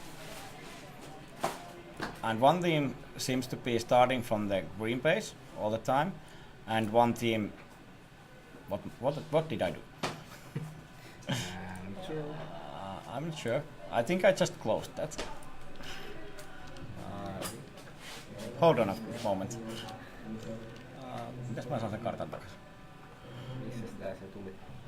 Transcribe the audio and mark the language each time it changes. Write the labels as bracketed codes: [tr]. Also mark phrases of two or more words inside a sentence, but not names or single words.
[en] And 1 team seems to be starting from the green base all the time, and 1 team. What did I do? I'm sure. I'm not sure. I think I just closed that. Hold on a moment. [fi] Mitäs mä saan sen kartan takaisin? Missä sitä se tuli?